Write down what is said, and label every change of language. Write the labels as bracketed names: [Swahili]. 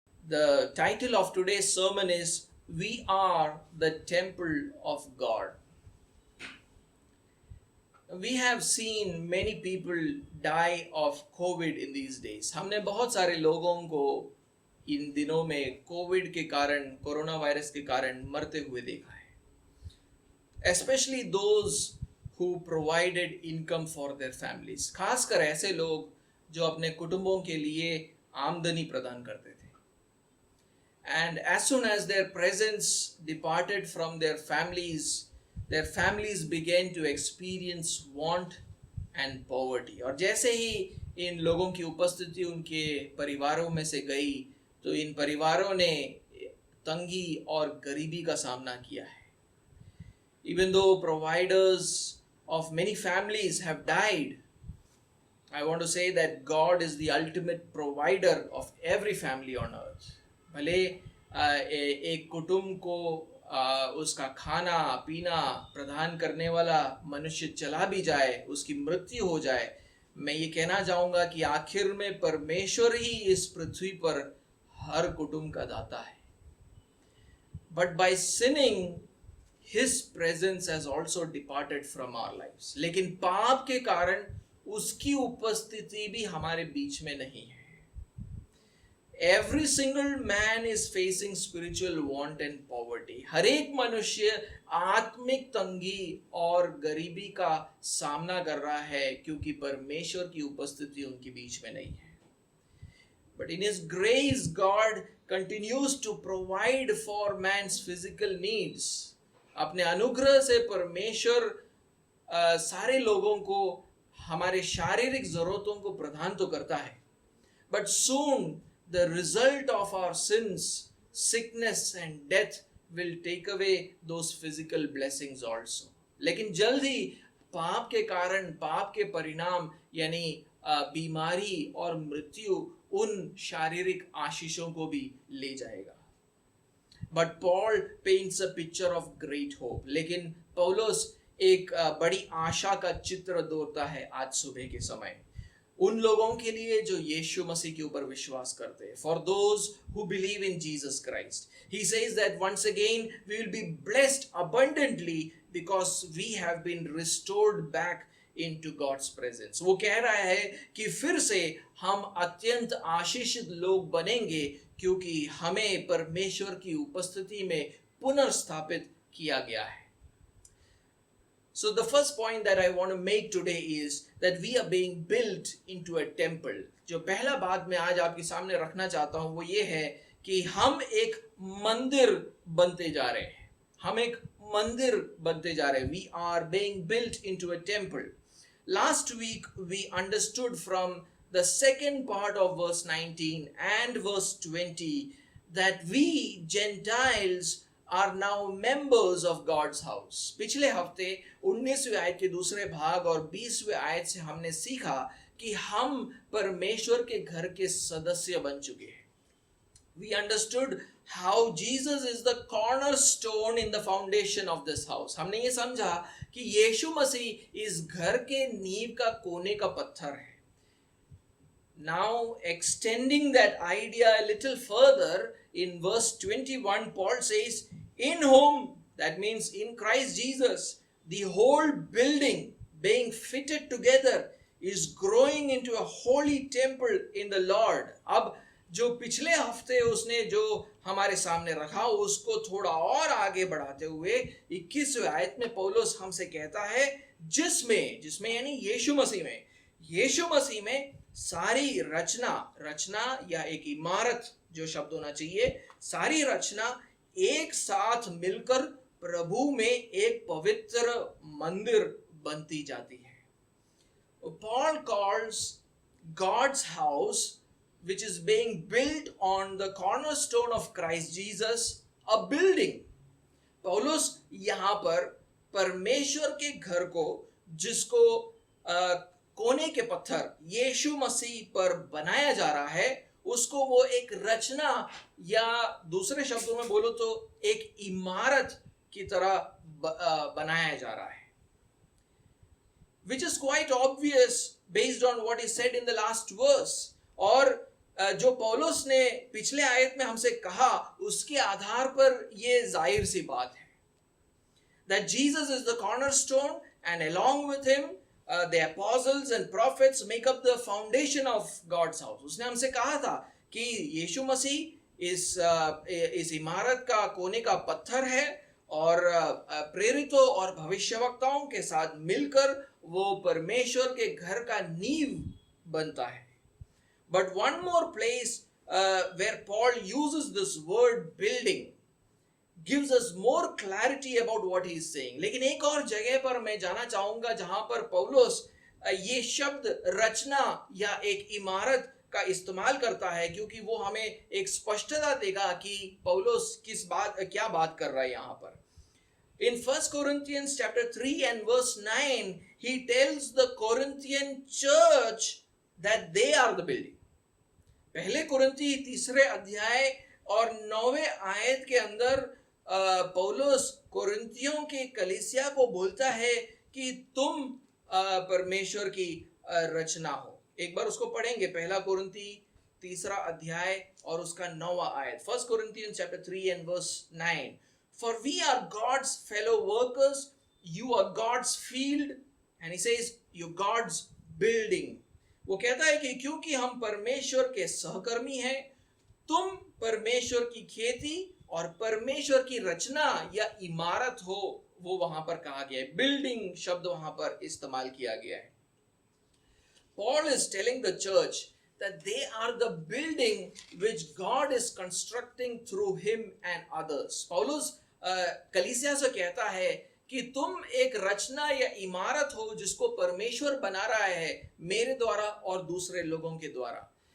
[English] The title of today's sermon is We Are the Temple of God. We have seen many people die of COVID in these days. [Hindi] हमने बहुत सारे लोगों को इन दिनों में Covid के कारण, कोरोना वायरस के कारण मरते हुए देखा है. [English] Especially those who provided income for their families. [Hindi] खासकर ऐसे लोग जो अपने कुटुंबों के लिए आमदनी प्रदान करते थे. [English] And as soon as their presence departed from their families began to experience want and poverty. [Hindi] और जैसे ही इन लोगों की उपस्थिति उनके परिवारों में से गई, तो इन परिवारों ने तंगी और गरीबी का सामना किया है. [English] Even though providers of many families have died, I want to say that God is the ultimate provider of every family on earth. [Hindi] भले एक कुटुंब को उसका खाना पीना प्रदान करने वाला मनुष्य चला भी जाए, उसकी मृत्यु हो जाए, मैं ये कहना चाहूँगा कि आखिर में परमेश्वर ही इस पृथ्वी पर हर कुटुंब का दाता है. [English] But by sinning, His presence has also departed from our lives. [Hindi] लेकिन पाप के कारण उसकी उपस्थिति भी हमारे बीच में नहीं है. [English] Every single man is facing spiritual want and poverty. [Hindi] हर एक मनुष्य आत्मिक तंगी और गरीबी का सामना कर रहा है क्योंकि परमेश्वर की उपस्थिति उनके बीच में नहीं है. [English] But in His grace, God continues to provide for man's physical needs. [Hindi] अपने अनुग्रह से परमेश्वर सारे लोगों को हमारे शारीरिक जरूरतों को प्रदान तो करता है. [English] But soon the result of our sins, sickness and death will take away those physical blessings also. [Hindi] लेकिन जल्द ही पाप के कारण पाप के परिणाम यानी बीमारी और मृत्यु उन शारीरिक आशीषों को भी ले जाएगा. [English] But Paul paints a picture of great hope. [Hindi] लेकिन पौलुस एक बड़ी आशा का चित्र दोहराता है आज सुबह के समय उन लोगों के लिए जो यीशु मसीह के ऊपर विश्वास करते हैं. [English] For those who believe in Jesus Christ. He says that once again we will be blessed abundantly because we have been restored back into God's presence. [Hindi] वो कह रहा है कि फिर से हम अत्यंत आशीषित लोग बनेंगे क्योंकि हमें परमेश्वर की उपस्थिति में पुनर्स्थापित किया गया है. [English] So the first point that I want to make today is that we are being built into a temple. [Hindi] जो पहला बात मैं आज आपके सामने रखना चाहता हूँ वो ये है कि हम एक मंदिर बनते जा रहे हैं. हम एक मंदिर बनते जा रहे हैं. [English] We are being built into a temple. Last week we understood from the second part of verse 19 and verse 20 that we Gentiles are now members of God's house. [Hindi] पिछले हफ्ते 19वें आयत के दूसरे भाग और 20वें आयत से हमने सीखा कि हम परमेश्वर के घर के सदस्य बन चुके हैं. [English] We understood how Jesus is the cornerstone in the foundation of this house. [Hindi] हमने ये समझा कि यीशु मसीह इस घर के नींव का कोने का पत्थर है. [English] Now extending that idea a little further, in verse 21 Paul says, in whom, that means in Christ Jesus, the whole building being fitted together is growing into a holy temple in the Lord. [Hindi] अब जो पिछले हफ्ते उसने जो हमारे सामने रखा उसको थोड़ा और आगे बढ़ाते हुए 21वें आयत में पौलुस हमसे कहता है जिसमें यानी यीशु मसीह में सारी रचना या एक इमारत जो शब्द होना चाहिए, सारी रचना एक साथ मिलकर प्रभु में एक पवित्र मंदिर बनती जाती है. [English] Paul calls God's house, which is being built on the cornerstone of Christ Jesus, a building. [Hindi] पौलुस यहाँ पर परमेश्वर के घर को जिसको कोने के पत्थर यीशु मसीह पर बनाया जा रहा है उसको वो एक रचना या दूसरे शब्दों में बोलो तो एक इमारत की तरह बनाया जा रहा है. [English] Which is quite obvious based on what is said in the last verse. [Hindi] और जो पौलुस ने पिछले आयत में हमसे कहा उसके आधार पर ये जाहिर सी बात है [English] that Jesus is the cornerstone and along with him the apostles and prophets make up the foundation of God's house. [Hindi] उसने हमसे कहा था कि यीशु मसीह इस इमारत का कोने का पत्थर है और प्रेरितों और भविष्यवक्ताओं के साथ मिलकर वो परमेश्वर के घर का नींव बनता है. [English] But one more place where Paul uses this word building gives us more clarity about what he is saying. [Hindi] लेकिन एक और जगह पर मैं जाना चाहूंगा जहां पर पौलुस ये शब्द रचना या एक इमारत का इस्तेमाल करता है, क्योंकि वो हमें एक स्पष्टता देगा कि पौलुस क्या बात कर रहा है यहाँ पर. [English] In 1 Corinthians chapter 3 and verse 9, he tells the Corinthian church that they are the building. [Hindi] पहले कुरिन्थी तीसरे अध्याय और 9वें आयत के अंदर पौलुस कोरिन्थियों के कलीसिया को बोलता है कि तुम परमेश्वर की रचना हो. एक बार उसको पढ़ेंगे, पहला कुरिन्थी तीसरा अध्याय और उसका 9वां आयत. [English] 1 Corinthians chapter 3 and verse 9. For we are God's fellow workers, you are God's field, and he says you God's building. [Hindi] वो कहता है कि क्योंकि हम परमेश्वर के सहकर्मी हैं, तुम परमेश्वर की खेती और परमेश्वर की रचना या इमारत हो. वो वहां पर कहा गया है, बिल्डिंग शब्द वहां पर इस्तेमाल किया गया है. [English] Paul is telling the church that they are the building which God is constructing through him and others. [Hindi] पौलुस कलीसिया से कहता है कि तुम एक रचना या इमारत हो जिसको परमेश्वर बना रहा है मेरे द्वारा और दूसरे लोगों के द्वारा.